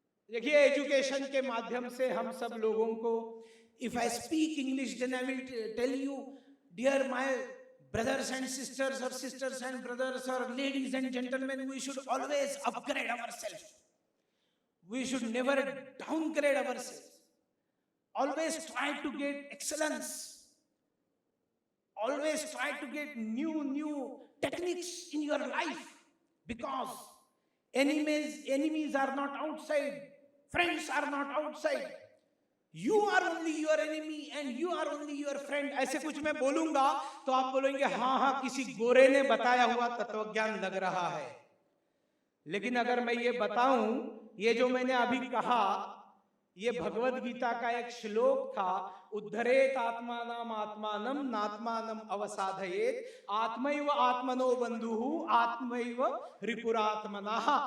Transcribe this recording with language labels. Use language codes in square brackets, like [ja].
[hi] देखिए, एजुकेशन के माध्यम से हम सब लोगों को, [en] If I speak English then I will tell you, dear my brothers and sisters, or sisters and brothers, or ladies and gentlemen, we should always upgrade ourselves. We should never downgrade ourselves. Always try to get excellence. Always try to get new techniques in your life, because enemies are not outside, friends are not outside. You are only your enemy and you are only your friend. [hi] ऐसे कुछ मैं बोलूंगा तो आप बोलेंगे हाँ हाँ, किसी गोरे ने बताया हुआ तत्वज्ञान लग रहा है। लेकिन अगर मैं ये बताऊं, ये जो मैंने अभी कहा, ये भगवद गीता का एक श्लोक था, [sa] उद्धरेत आत्मानम आत्मानम नात्मानम अवसाधयेत, आत्मैव आत्मनो बंधुः आत्मैव रिपुरात्मनः।